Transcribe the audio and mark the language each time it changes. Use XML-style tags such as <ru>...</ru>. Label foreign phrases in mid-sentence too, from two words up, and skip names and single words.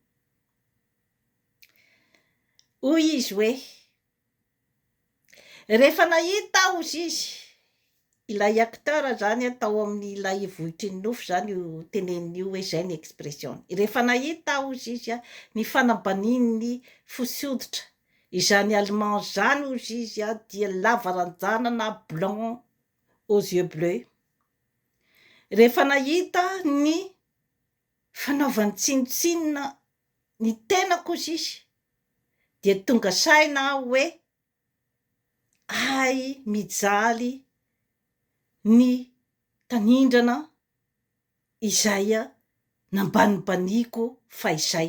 <mg>Hoy izy hoe rehefa nahita ozy izy ilay acteur zany tao amin'ny ilay Vohitry ny Nofy zany io teneniny hoe zay ny expression. Rehefa nahita ozy izy ny fanambanin'ny fotsy hoditra izany allemand zany ozy izy dia lava ranjanana na</mg> <fr>blanc aux yeux bleus.</fr> <mg>Rehefa nahita ny fanaovany tsinotsinona ny tenako ozy izy dia tonga saina hoe ay mijaly ny tanindrana izay nambanibaniko faizay.</mg>